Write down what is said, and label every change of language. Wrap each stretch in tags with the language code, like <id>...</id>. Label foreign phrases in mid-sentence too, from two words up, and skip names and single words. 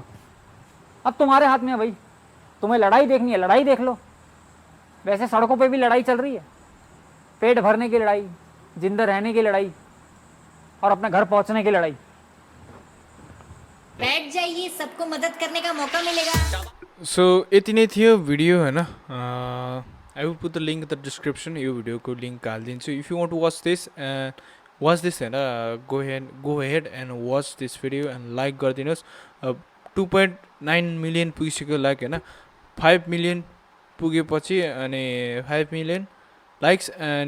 <hi>अब तुम्हारे हाथ में है भाई, तुम्हें लड़ाई देखनी है, लड़ाई देख लो। वैसे सड़कों पे भी लड़ाई चल रही है, पेट भरने की लड़ाई, जिंदा रहने की लड़ाई और अपने घर पहुंचने की लड़ाई। बैठ जाइए, सबको मदद करने का मौका मिलेगा।</hi> <ne>सो यति नै थियो भिडियो होइन</ne> <en>I will put the link in the description</en> <ne>यो भिडियोको लिङ्क हालिदिन्छु</ne> <en>if you want to watch this होइन go ahead and watch this video and like</en> <ne>गरिदिनुहोस् 2.9 मिलियन पुगिसक्यो लाइक होइन 5 मिलियन पुगेपछि अनि 5 मिलियन</ne> <en>likes and</en>